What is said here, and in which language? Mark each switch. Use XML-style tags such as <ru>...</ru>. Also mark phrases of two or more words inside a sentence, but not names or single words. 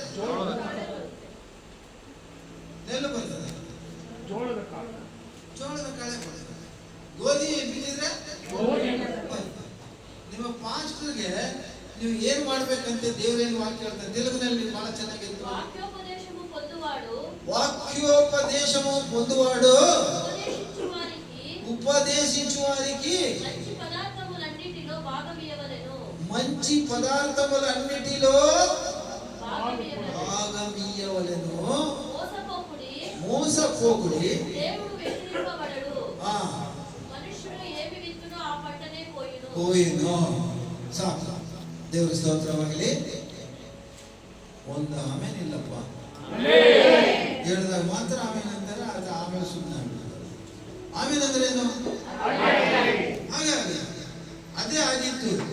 <kn>ನೆಲ್ಲು ಬರ್ತದೆ. ಜೋಳದ ಕಾಳು ಕಾಳೆ ಬರ್ತದೆ. ಗೋಧಿ ಬಿತ್ತಿದ್ರೆ ನಿಮ್ಮ ಪಾಸ್ಟರ್ಗೆ ನೀವು ಏನ್ ಮಾಡ್ಬೇಕಂತ ದೇವರೇನು ವಾಕ್ಯ ಹೇಳ್ತಾರೆ ತೆಲುಗಿನಲ್ಲಿ ಬಹಳ ಚೆನ್ನಾಗಿತ್ತು.</kn> <te>వాక్యోపదేశము పొందువాడు ఉపదేశించువారికి మంచి పదార్థములన్నిటిలో భాగమియ్యవలెను. మోసపోకుడి. పోయిను.</te> <kn>ಸಾಕು. ದೇವರ ಸ್ತೋತ್ರವಾಗಲಿ. ಒಂದು ಆಮೇಲೆ ಇಲ್ಲಪ್ಪ ಹೇಳಿದಾಗ ಮಾತ್ರ ಆಮೇಲೆ ಅಂತಾರೆ, ಅದು ಆಮೇಲೆ ಸುಮ್ಮನೆ ಆಗ್ಬಿಡ್ತಾರೆ. ಆಮೇಲೆ ಅಂದ್ರೆ ಏನು? ಹಾಗಾಗಿ ಅದೇ ಆಗಿತ್ತು.</kn>